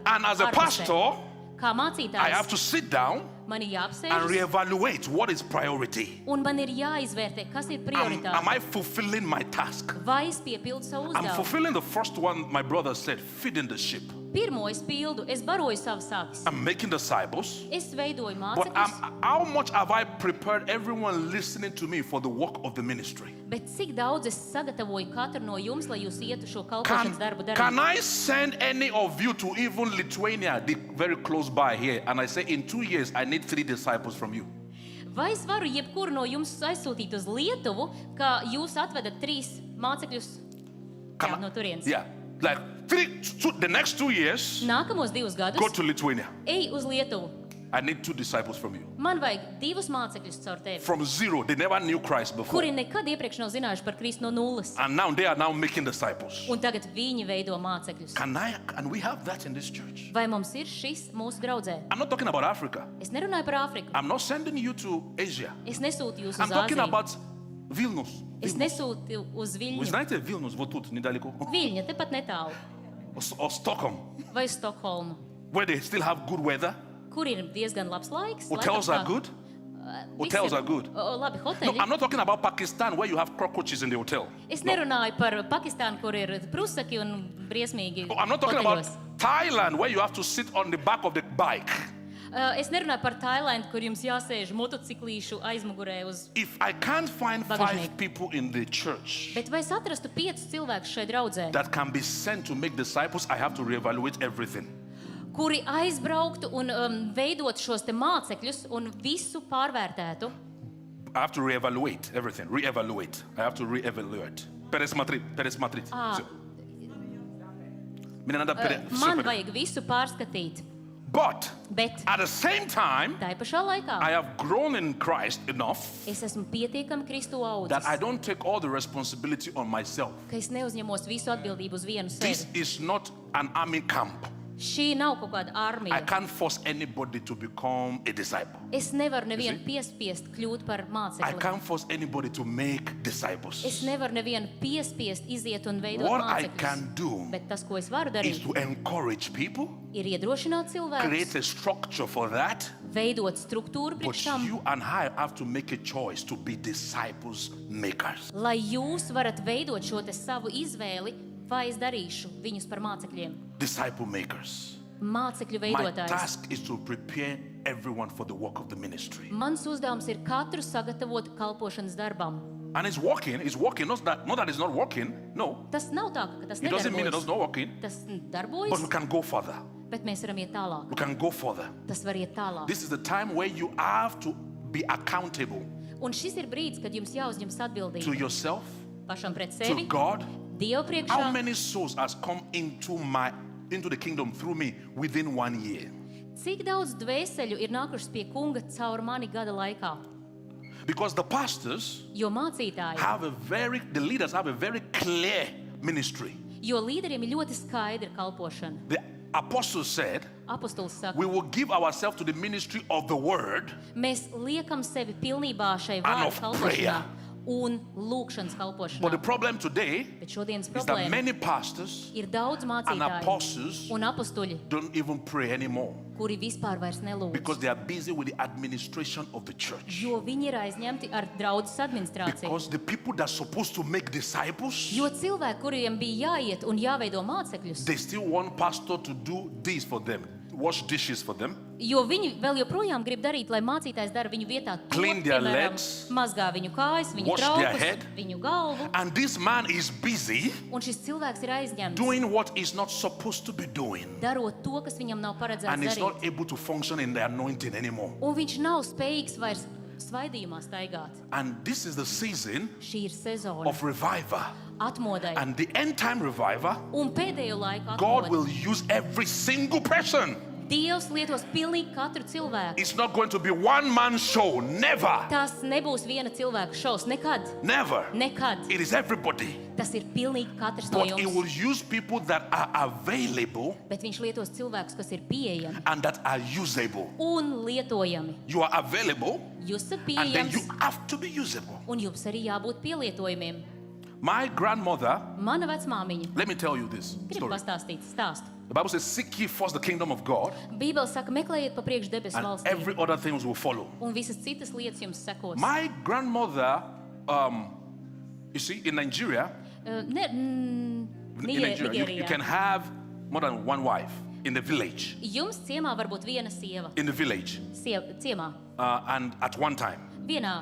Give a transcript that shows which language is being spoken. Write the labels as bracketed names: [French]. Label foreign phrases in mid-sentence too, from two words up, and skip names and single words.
[English] And as a [Latvian] ārpusē. [English] pastor, [Latvian] Kā [English] I have [Latvian] mācītājs, [English] to sit down [Latvian] man ir [English] and [Latvian] jāapsēžas [English] reevaluate what is priority. [Latvian] un man ir jāizvērtē, kas ir [English] Am [Latvian] prioritāte. [English] I fulfilling my task? [Latvian] Vai es piepildu savu [English] I'm [Latvian] uzdevumu? [English] fulfilling the first one my brother said, feeding the sheep. [Latvian] Pirmo es pildu, es baroju savas avis. [English] I'm making disciples. [Latvian] Es veidoju [English] But [Latvian] mācekļus, [English] how much have I prepared everyone listening to me for the work of the ministry? [Latvian] bet cik daudz es sagatavoju katru no jums, lai jūs ietu šo [English] Can, [Latvian] kalpošanas darbu [English] can [Latvian] darīt? [English] I send any of you to even Lithuania, very close by here, and I say in 2 years I need 3 disciples from you? [Latvian] Vai es varu jebkuru no jums aizsūtīt uz Lietuvu, ka jūs atvedat 3 mācekļus [English] Can [Latvian] jā, [English] I- [Latvian] no turienes? [English] Yeah, like the next 2 years, [Latvian] Nākamos 2 gadus [English] go to Lithuania. [Latvian] ej uz Lietuvu. [English] I need 2 disciples from you. [Latvian] Man vajag 2 mācekļus caur tevi, [English] From zero, they never knew Christ before. [Latvian] kuri nekad iepriekš nav zinājuši par Kristu no nulles. [English] And now they are now making disciples. [Latvian] Un tagad viņi veido mācekļus. [English] Can we have that in this church? [Latvian] Vai mums ir šis mūsu draudzē? [English] I'm not talking about Africa. [Latvian] Es nerunāju par Āfriku. [English] I'm not sending you to Asia. [Latvian] Es nesūtu jūs [English] I'm [Latvian] uz [English] talking [Latvian] Āziju. [English] about Vilnius. [Latvian] Es nesūtu uz [Russian] Вы [Latvian] Viļņu. [Russian] знаете Vilnius, вот тут, недалеко? [Latvian] Viļņa, tepat netālu. [English] Or Stockholm, [Latvian] Vai uz Stokholmu, [English] where they still have good weather. [Latvian] kur ir diezgan labs laiks. [English] Hotels are good. Hotels are good. [Latvian] Labi, [English] No, [Latvian] hoteļi. [English] I'm not talking about Pakistan where you have cockroaches in the hotel. [Latvian] Es [English] No. [Latvian] nerunāju par Pakistānu, kur ir prusaki un briesmīgi [English] Oh, I'm not talking about [Latvian] hoteļos. [English] Thailand where you have to sit on the back of the bike. [Latvian] Es nerunāju par Tailandu, kur jums jāsēž motociklīšu aizmugurē uz. [English] If I can't find [Latvian] Bagajnieki. [English] 5 people in the church [Latvian] Bet vai es atrastu 5 cilvēkus šai draudzē, [English] that can be sent to make disciples, I have to reevaluate everything. [Latvian] kuri aizbrauktu un veidot šos te mācekļus un visu pārvērtētu? [English] I have to reevaluate everything. Reevaluate. I have to reevaluate. Peres matrit. Ah. [Latvian] Man vajag visu pārskatīt. [English] But [Latvian] Bet [English] at the same time, [Latvian] tai pašā laikā [English] I have grown in Christ enough [Latvian] es esmu pietiekami Kristu [English] that I [Latvian] audzis, [English] don't take all the responsibility on myself. [Latvian] ka es neuzņemos visu atbildību uz vienu [English] This [Latvian] sevi. [English] is not an army camp. [Latvian] Šī nav kaut kāda [English] I [Latvian] armija. [English] can't force anybody to become a disciple. [Latvian] Es nevaru nevienu piespiest kļūt par [English] I [Latvian] mācekli. [English] can't force anybody to make disciples. [Latvian] Es nevaru nevienu piespiest iziet un veidot [English] What I [Latvian] mācekļus. [English] can do [Latvian] Bet tas, ko es varu [English] is [Latvian] darīt, [English] to encourage people, [Latvian] ir iedrošināt cilvēkus, [English] create a structure for that. [Latvian] veidot struktūru [English] But [Latvian] priekš tam, [English] you and I have to make a choice to be disciples makers. [Latvian] lai jūs varat veidot šo te savu izvēli, vai es darīšu viņus par mācekļiem. [English] Disciple makers. [Latvian] Mācekļu [English] My [Latvian] veidotājs. [English] task is to prepare everyone for the work of the ministry. [Latvian] Mans uzdevums ir katru sagatavot kalpošanas darbam. [English] And it's working. Not that it's not working. No. [Latvian] Tas nav tā, ka tas [English] It doesn't mean it's [Latvian] nedarbojas. [English] not working. [Latvian] Tas [English] But we [Latvian] darbojas, [English] can go further. [Latvian] bet mēs varam iet tālāk. [English] We can go further. [Latvian] Tas var iet tālāk. [English] This is the time where you have to be accountable [Latvian] Un šis ir brīdis, kad jums jāuzņemas [English] to [Latvian] atbildība [English] yourself, [Latvian] pašam pret [English] to [Latvian] sevi, [English] God. [Latvian] Dievu [English] How [Latvian] priekšā. [English] many souls has come into the kingdom through me within 1 year? [Latvian] Cik daudz dvēseļu ir nākušas pie kunga caur mani gada laikā? [English] Because the pastors [Latvian] Jo mācītāji, [English] the leaders have a very clear ministry. [Latvian] jo līderiem ir ļoti skaidra kalpošana. [English] The apostle said, [Latvian] Apostols saka, [English] we will give ourselves to the ministry of the word [Latvian] mēs liekam sevi pilnībā šai [English] and [Latvian] vārdu [English] of [Latvian] kalpošanā [English] prayer. [Latvian] un lūkšanas [English] But the [Latvian] kalpošanā. [English] problem today [Latvian] Bet šodienas [English] is that [Latvian] problēma [English] many pastors [Latvian] ir daudz [English] and [Latvian] mācītāju [English] apostles [Latvian] un apustuļi, [English] don't even pray anymore [Latvian] kuri vispār vairs nelūdz. [English] because they are busy with the administration of the church. [Latvian] Jo viņi ir aizņemti ar draudzes administrāciju. [English] Because the people that are supposed to make disciples, [Latvian] Jo cilvēki, kuriem bija jāiet un jāveido mācekļus, [English] they still want pastor to do this for them, wash dishes for them, [Latvian] jo viņi vēl joprojām grib darīt, lai mācītājs dara viņu vietā to, [English] Clean their [Latvian] piemēram, [English] legs, [Latvian] mazgā viņu kājas, viņu [English] wash their [Latvian] traukus, [English] head. [Latvian] viņu galvu, [English] and this man is busy [Latvian] un šis cilvēks ir aizņemts, [English] doing what he's not supposed to be doing, [Latvian] darot to, kas viņam nav paredzēts [English] and he's [Latvian] darīt. [English] not able to function in the anointing anymore. [Latvian] Un viņš nav spējīgs vairs svaidījumā staigāt. [English] And this is the season [Latvian] Šī ir sezona [English] of revival. [Latvian] atmodai. [English] And the end time revival, [Latvian] Un pēdējo laiku [English] God [Latvian] atmodai. [English] will use every single person. [Latvian] Dievs lietos pilnīgi katru cilvēku. [English] It's not going to be one man show. Never. [Latvian] Tas nebūs viena cilvēka šovs. Nekad. [English] Never. [Latvian] Nekad. [English] It is everybody. [Latvian] Tas ir pilnīgi katrs no [English] But he will [Latvian] jums. [English] use people that are available [Latvian] Bet viņš lietos cilvēkus, kas ir pieejami [English] and that are usable. [Latvian] un lietojami. [English] You are available [Latvian] Jūs esat [English] and then [Latvian] pieejams [English] you have to be usable. [Latvian] un jums arī jābūt pielietojumiem. [English] My grandmother, [Latvian] Mana vecmāmiņa [English] let me tell you this [Latvian] grib [English] story. [Latvian] pastāstīt stāstu. [English] The Bible says, seek ye first the kingdom of God, [Latvian] Bībele saka, meklējiet pa priekšu debesu [English] and [Latvian] valstīm, [English] every other things will follow. [Latvian] un visas citas lietas jums sekos. [English] My grandmother, you see, in Nigeria, In you can have more than one wife in the village. [Latvian] Jums ciemā var būt viena sieva. [English] In the village, [Latvian] Ciemā. [English] and at one time, [Latvian] Vienā